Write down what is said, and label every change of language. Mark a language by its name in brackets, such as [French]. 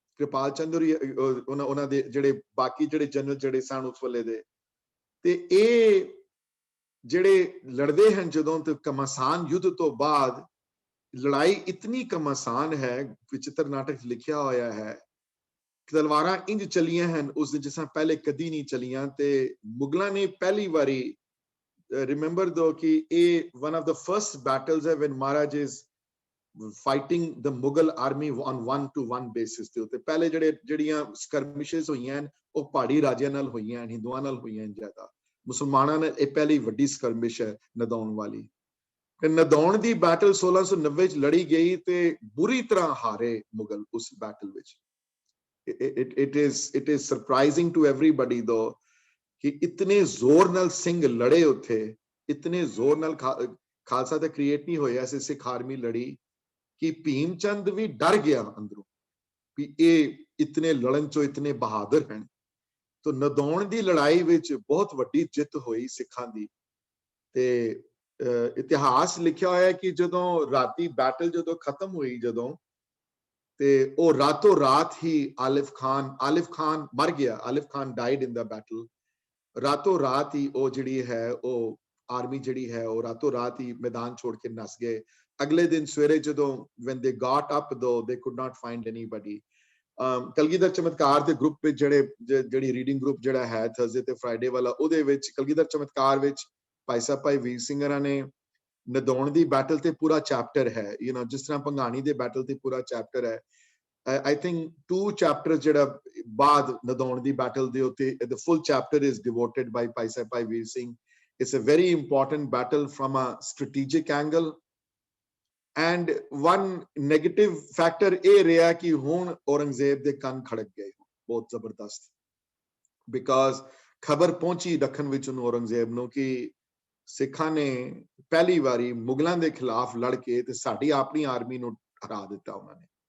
[Punjabi] ਕਿਰਪਾਲ ਚੰਦ ਉਹਨਾਂ ਦੇ ਜਿਹੜੇ ਬਾਕੀ ਜਿਹੜੇ ਜਨਰਲ ਜਿਹੜੇ ਸਨ ਉਸ ਵੇਲੇ ਦੇ, ਤੇ ਇਹ ਜਿਹੜੇ ਲੜਦੇ ਹਨ ਜਦੋਂ, ਤੇ ਘਮਾਸਾਨ ਯੁੱਧ ਤੋਂ ਬਾਅਦ ਲੜਾਈ ਇਤਨੀ ਘਮਾਸਾਨ ਹੈ, ਵਿਚਿੱਤਰ ਨਾਟਕ ਲਿਖਿਆ ਹੋਇਆ ਹੈ, ਤਲਵਾਰਾਂ ਇੰਜ ਚਲੀਆਂ ਹਨ ਉਸ ਦਿਨ ਜਿਸ ਤਰ੍ਹਾਂ ਪਹਿਲੇ ਕਦੀ ਨਹੀਂ ਚਲੀਆਂ। ਤੇ ਮੁਗਲਾਂ ਨੇ ਪਹਿਲੀ ਵਾਰੀ, [English] remember though ਕਿ ਇਹ one of the first battles ਹੈ when Maharaj is fighting the Mughal army on 1-to-1 basis [Punjabi] ਦੇ ਉੱਤੇ। ਪਹਿਲੇ ਜਿਹੜੀਆਂ ਸਕਰਮਿਸ਼ਸ ਹੋਈਆਂ ਹਨ ਉਹ ਪਹਾੜੀ ਰਾਜਿਆਂ ਨਾਲ ਹੋਈਆਂ ਹਨ, ਹਿੰਦੂਆਂ ਨਾਲ ਹੋਈਆਂ ਹਨ ਜ਼ਿਆਦਾ, ਮੁਸਲਮਾਨਾਂ ਨਾਲ ਇਹ ਪਹਿਲੀ ਵੱਡੀ ਸਕਰਮਿਸ਼ ਹੈ ਨਦੌਣ ਵਾਲੀ। ਤੇ ਨਦੌਣ ਦੀ ਬੈਟਲ 1690 ਚ ਲੜੀ ਗਈ ਤੇ ਬੁਰੀ ਤਰ੍ਹਾਂ ਹਾਰੇ ਮੁਗਲ ਉਸ ਬੈਟਲ ਵਿੱਚ। [English] it is surprising to everybody though [Punjabi] ਕਿ ਇਤਨੇ ਜ਼ੋਰ ਨਾਲ ਸਿੰਘ ਲੜੇ ਉੱਥੇ, ਇਤਨੇ ਜ਼ੋਰ ਨਾਲ ਖਾਲਸਾ ਤੇ ਕ੍ਰੀਏਟ ਨਹੀਂ ਹੋਇਆ ਸੀ, ਸਿੱਖ ਆਰਮੀ ਲੜੀ ਕਿ ਭੀਮ ਚੰਦ ਵੀ ਡਰ ਗਿਆ ਅੰਦਰੋਂ ਵੀ ਇਹ ਇਤਨੇ ਲੜਨ ਚੋਂ ਇਤਨੇ ਬਹਾਦਰ ਹਨ। ਤਾਂ ਨਦੌਣ ਦੀ ਲੜਾਈ ਵਿੱਚ ਬਹੁਤ ਵੱਡੀ ਜਿੱਤ ਹੋਈ ਸਿੱਖਾਂ ਦੀ। ਤੇ ਇਤਿਹਾਸ ਲਿਖਿਆ ਹੋਇਆ ਕਿ ਜਦੋਂ ਰਾਤੀ ਬੈਟਲ ਜਦੋਂ ਖਤਮ ਹੋਈ, ਜਦੋਂ, ਤੇ ਉਹ ਰਾਤੋਂ ਰਾਤ ਹੀ ਆਲਿਫ ਖਾਨ ਮਰ ਗਿਆ। ਆਲਿਫ ਖਾਨ [English] Died in the battle. [Punjabi] ਰਾਤੋਂ ਰਾਤ ਹੀ ਉਹ ਜਿਹੜੀ ਹੈ, ਉਹ ਆਰਮੀ ਜਿਹੜੀ ਹੈ, ਉਹ ਰਾਤੋਂ ਰਾਤ ਹੀ ਮੈਦਾਨ ਛੋੜ ਕੇ ਨਸ ਗਏ। ਅਗਲੇ ਦਿਨ ਸਵੇਰੇ ਜਦੋਂ [English] when they got up though they could not find anybody। [Punjabi] Kalgidhar ਚਮਤਕਾਰ ਦੇ ਗਰੁੱਪ ਵਿੱਚ ਜਿਹੜੀ ਰੀਡਿੰਗ ਗਰੁੱਪ ਜਿਹੜਾ ਹੈ ਥਰਸਡੇ ਤੇ ਫਰਾਈਡੇ ਵਾਲਾ, ਉਹਦੇ ਵਿੱਚ ਕਲਗੀਧਰ ਚਮਤਕਾਰ ਵਿੱਚ ਭਾਈ ਸਾਹਿਬ ਭਾਈ ਵੀਰ ਸਿੰਘਰਾਂ ਨੇ ਨਦੌਣ ਦੀ ਬੈਟਲ ਤੇ ਪੂਰਾ ਚੈਪਟਰ ਹੈ, ਜਿਸ ਤਰ੍ਹਾਂ ਭੰਗਾਣੀ ਦੇ ਬੈਟਲ ਤੇ ਪੂਰਾ ਚੈਪਟਰ ਹੈ। [English] I think 2 chapters [Punjabi] ਜਿਹੜਾ ਬਾਅਦ ਨਦੌਣ ਦੀ ਬੈਟਲ ਦੇ ਉੱਤੇ, [English] the full chapter is devoted by Bhai Sahib Bhai Vir Singh. It's a very important battle from a strategic angle। And one negative factor [Punjabi] ਇਹ ਰਿਹਾ ਕਿ ਹੁਣ ਔਰੰਗਜ਼ੇਬ ਦੇ ਕੰਨ ਖੜਕ ਗਏ। ਬਹੁਤ ਜ਼ਬਰਦਸਤ, ਬਿਕਾਜ਼ ਖਬਰ ਪਹੁੰਚੀ ਦੱਖਣ ਵਿੱਚ ਉਹਨੂੰ ਔਰੰਗਜ਼ੇਬ ਨੂੰ ਕਿ ਸਿੱਖਾਂ ਨੇ ਪਹਿਲੀ ਵਾਰੀ ਮੁਗਲਾਂ ਦੇ ਖਿਲਾਫ ਲੜ ਕੇ ਤੇ ਸਾਡੀ ਆਪਣੀ ਆਰਮੀ ਨੂੰ ਹਰਾ ਦਿੱਤਾ ਉਹਨਾਂ ਨੇ।